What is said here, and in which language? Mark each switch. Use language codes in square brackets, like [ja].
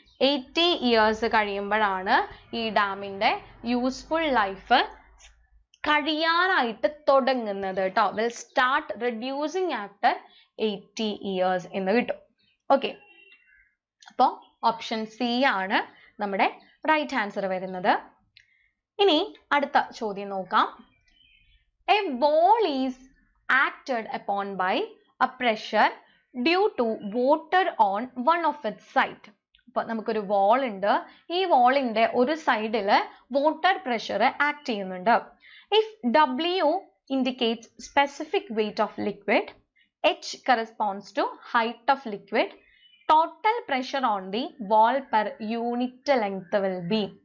[ml] 80 years കഴിയുമ്പോഴാണ് ഈ ഡാമിന്റെ യൂസ്ഫുൾ ലൈഫ് കഴിയാനായിട്ട് തുടങ്ങുന്നത് കേട്ടോ. [en] will start reducing after 80 years [ml] എന്ന് കിട്ടും. ഓക്കെ, അപ്പോൾ ഓപ്ഷൻ സി ആണ് നമ്മുടെ റൈറ്റ് ആൻസർ വരുന്നത്. ഇനി അടുത്ത ചോദ്യം നോക്കാം. [en] A wall is acted upon by a pressure due to water on one of its side. [ml] അപ്പോൾ നമുക്കൊരു വാൾ ഉണ്ട്, ഈ വാളിന്റെ ഒരു സൈഡിൽ വാട്ടർ പ്രഷർ ആക്ട് ചെയ്യുന്നുണ്ട്. [en] If W indicates specific weight of liquid, H corresponds to height of liquid, total pressure on the wall per unit length will be.